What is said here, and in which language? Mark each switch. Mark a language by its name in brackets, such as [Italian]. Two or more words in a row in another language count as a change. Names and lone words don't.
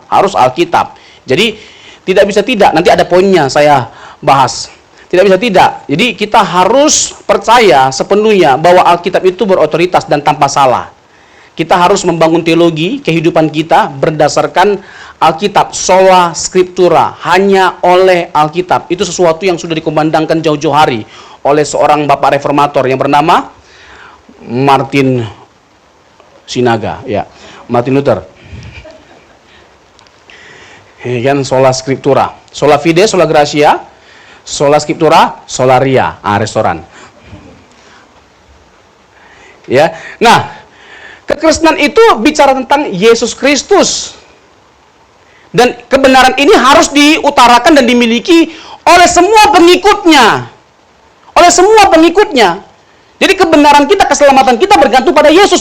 [Indonesian] Harus Alkitab. Jadi tidak bisa tidak. Nanti ada poinnya saya bahas. Tidak bisa tidak. Jadi kita harus percaya sepenuhnya bahwa Alkitab itu berotoritas dan tanpa salah. Kita harus membangun teologi kehidupan kita berdasarkan Alkitab, [Latin] sola scriptura, [Indonesian] hanya oleh Alkitab. Itu sesuatu yang sudah dikumandangkan jauh-jauh hari oleh seorang bapak reformator yang bernama Martin Sinaga, ya, Martin Luther. Ini kan [Latin] sola scriptura, sola fide, sola gratia, sola scriptura, sola ria, restoran. [Indonesian] Ya, nah, kekristenan itu bicara tentang Yesus Kristus. Dan kebenaran ini harus diutarakan dan dimiliki oleh semua pengikutnya. Oleh semua pengikutnya. Jadi kebenaran kita, keselamatan kita bergantung pada Yesus.